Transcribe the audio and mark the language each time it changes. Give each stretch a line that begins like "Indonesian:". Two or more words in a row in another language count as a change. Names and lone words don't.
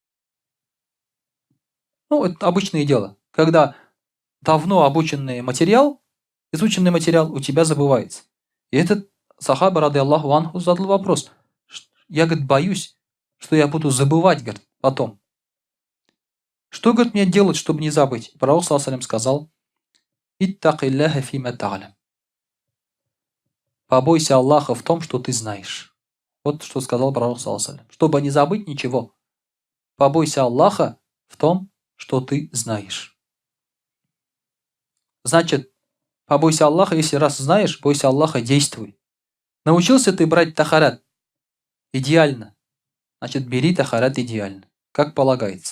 Russian: Это обычное дело, когда давно изученный материал у тебя забывается. И этот сахаба,
Arabic: رضي الله عنه,
Russian: задал вопрос. Я, говорит, боюсь, что я буду забывать, говорит, потом. Что, говорит, мне делать, чтобы не забыть? Пророк,
Arabic: صلى الله عليه وسلم, сказал: «اتق الله فيما تعلم».
Russian: Побойся Аллаха в том, что ты знаешь. Вот что сказал пророк,
Arabic: صلى الله عليه وسلم.
Russian: Чтобы не забыть ничего, побойся Аллаха в том, что ты знаешь. Значит, побойся Аллаха, если раз знаешь, бойся Аллаха, действуй. Научился ты брать тахарат идеально, значит, бери тахарат идеально, как полагается.